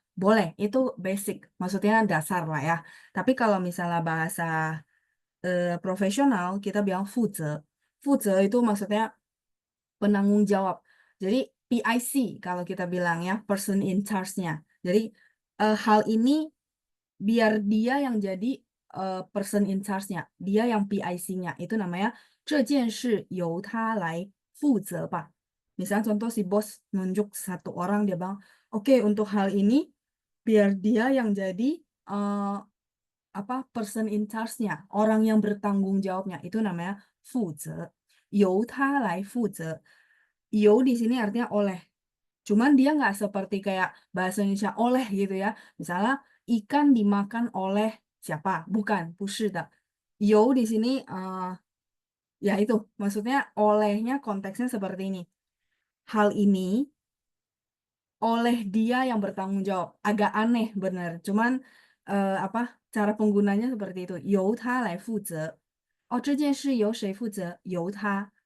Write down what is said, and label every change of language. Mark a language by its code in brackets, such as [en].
[id] Boleh, itu basic, maksudnya dasar lah ya. Tapi kalau misalnya bahasa profesional, kita bilang 负责. 负责 itu maksudnya penanggung jawab. Jadi PIC kalau kita bilang ya, person in charge-nya. Jadi hal ini biar dia yang jadi person in charge-nya, dia yang PIC-nya. Itu namanya [zh] 这件事由他来负责吧. [id] Misalnya contoh si bos nunjuk satu orang, dia bilang, oke untuk hal ini biar dia yang jadi eh, apa person in charge-nya, orang yang bertanggung jawabnya. Itu namanya 负责. [zh] 由他来负责. [id] 由 di sini artinya oleh. Cuman dia nggak seperti kayak bahasa Indonesia oleh gitu ya. Misalnya ikan dimakan oleh siapa? Bukan, [zh] 不是的. [id] Yo di sini ya itu maksudnya olehnya konteksnya seperti ini. Hal ini oleh dia yang bertanggung jawab. Agak aneh bener. Cuman apa cara penggunanya seperti itu. [zh] 由他来负责. Oh, 这件事由谁负责？由他.